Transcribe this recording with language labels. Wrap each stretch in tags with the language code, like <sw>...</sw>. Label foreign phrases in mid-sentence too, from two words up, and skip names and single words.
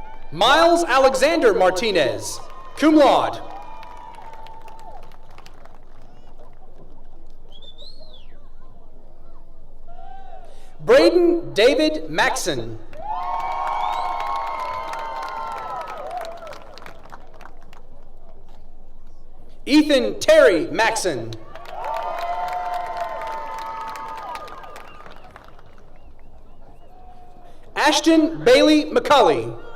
<en>Miles Alexander Martinez,</en> <la>cum laude.</la> <en>Braden David Maxon. Ethan Terry Maxon. Ashton Bailey McCulley.</en>